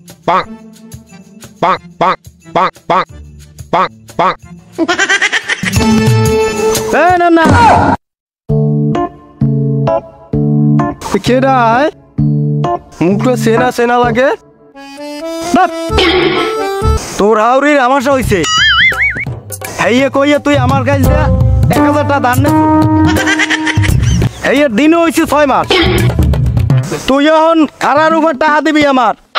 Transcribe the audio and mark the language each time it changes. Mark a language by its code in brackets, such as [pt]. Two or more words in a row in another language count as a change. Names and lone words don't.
[en] bonk, bonk, bonk, bonk, bonk, bonk, bonk. Hey, Nana. [bn] কেডা মুখটা সেনা সেনা লাগে তোর হাওড়ির আমাশা হইছে হেইয়ে কইয়া তুই আমার কাছে 1000 টাকা দান নে হেইয়ের দিন হইছে 6 মাস তুই এখন কারার উপর টাকা দিবি আমার